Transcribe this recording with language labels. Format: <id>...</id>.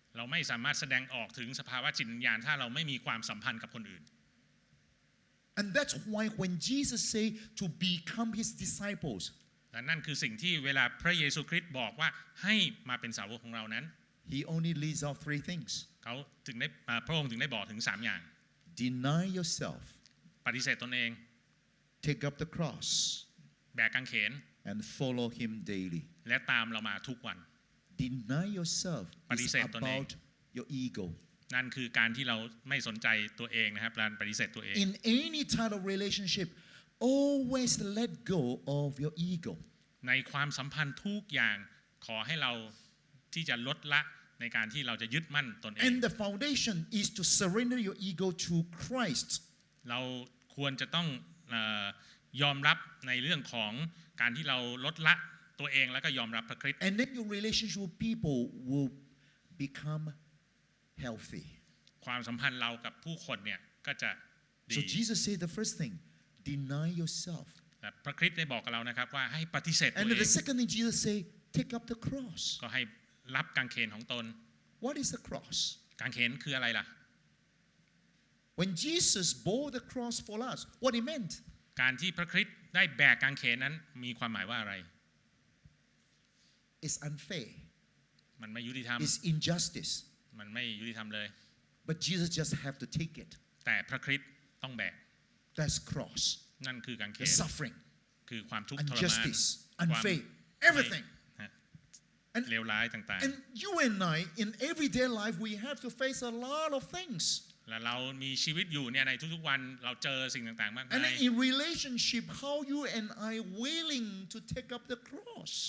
<th>เราไม่สามารถแสดงออกถึงสภาวะจิตวิญญาณถ้าเราไม่มีความสัมพันธ์กับคนอื่น</th> <en>And that's why when Jesus said to become his disciples,</en> <th>และนั่นคือสิ่งที่เวลาพระเยซูคริสต์บอกว่าให้มาเป็นสาวกของเรานั้น</th> <en>he only leaves out three things.</en> <th>เขาถึงได้พระองค์ถึงได้บอกถึง3อย่าง</th> <en>Deny yourself,</en> <th>ปฏิเสธตนเอง</th> <en>take up the cross,</en> <th>แบกกางเขน</th> <en>and follow him daily.</en> <th>และตามเรามาทุกวัน</th> <en>Deny yourself is about your ego.</en> <th>นั่นคือการที่เราไม่สนใจตัวเองนะครับการปฏิเสธตัวเอง</th> <en>In any type of relationship, always let go of your ego.</en> <th>ในความสัมพันธ์ทุกอย่างขอให้เราที่จะลดละในการที่เราจะยึดมั่นตนเอง</th> <en>And the foundation is to surrender your ego to Christ.</en> <th>เราควรจะต้องยอมรับในเรื่องของการที่เราลดละตัวเองแล้วก็ยอมรับพระคริสต์</th> <en>And then your relationship with people will become healthy.</en> <th>ความสัมพันธ์เรากับผู้คนเนี่ยก็จะดี</th> <en>So Jesus said the first thing, deny yourself.</en> <th>และพระคริสต์ได้บอกกับเรานะครับว่าให้ปฏิเสธตัว</th> <en>And</en> <th>เอง</th> <en>the second thing Jesus said, take up the cross.</en> <th>ก็ให้รับกางเขนของตน</th> <en>What is the cross?</en> <th>กางเขนคืออะไรล่ะ</th> <en>When Jesus bore the cross for us, what it meant?</en> <th>การที่พระคริสต์ได้แบกกางเขนนั้นมีความหมายว่าอะไร</th> <en>It's unfair.</en> <th>มันไม่ยุติธรรม</th> <en>It's injustice.</en> <th>มันไม่ยุติธรรมเลย</th> <en>But Jesus just have to take it.</en> <th>แต่พระคริสต์ต้องแบก</th> <en>That's cross.</en> <th>นั่นคือกางเข</th> <en>The</en> <th>น</th> <en>suffering,</en> <th>คือความทุกข์ทรมาน</th> <en>injustice, unfair, everything.</en> <th>เลวร้ายต่าง</th> <en>And you and I, in everyday life, we have to face a lot of things.</en> <th>ๆและเรามีชีวิตอยู่เนี่ยในทุกๆวันเราเจอสิ่งต่างๆมาก</th> <en>And</en> <th>มาย</th> <en>in relationship, how you and I willing to take up the cross.</en>